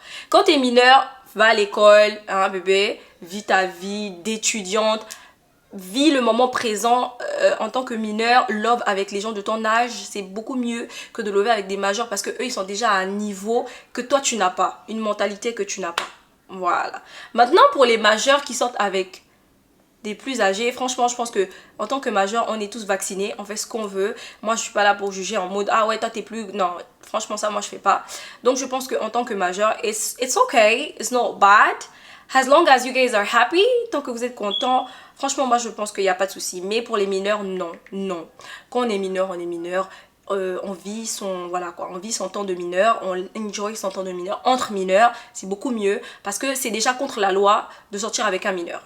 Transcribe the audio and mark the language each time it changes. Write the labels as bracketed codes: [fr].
[fr] Quand tu es mineur, va à l'école, hein bébé, vis ta vie d'étudiante, vis le moment présent en tant que mineur, love avec les gens de ton âge, c'est beaucoup mieux que de lover avec des majeurs parce que eux ils sont déjà à un niveau que toi tu n'as pas, une mentalité que tu n'as pas. Voilà. Maintenant pour les majeurs qui sortent avec des plus âgés, franchement je pense que en tant que majeur on est tous vaccinés, on fait ce qu'on veut. Moi je suis pas là pour juger en mode ah ouais toi t'es plus, non franchement ça moi je fais pas. Donc je pense que en tant que majeur [en] it's okay, it's not bad as long as you guys are happy. [fr] Tant que vous êtes content, franchement moi je pense qu'il n'y a pas de souci. Mais pour les mineurs non, quand on est mineur on vit son temps de mineur, on enjoy son temps de mineur entre mineurs, c'est beaucoup mieux parce que c'est déjà contre la loi de sortir avec un mineur.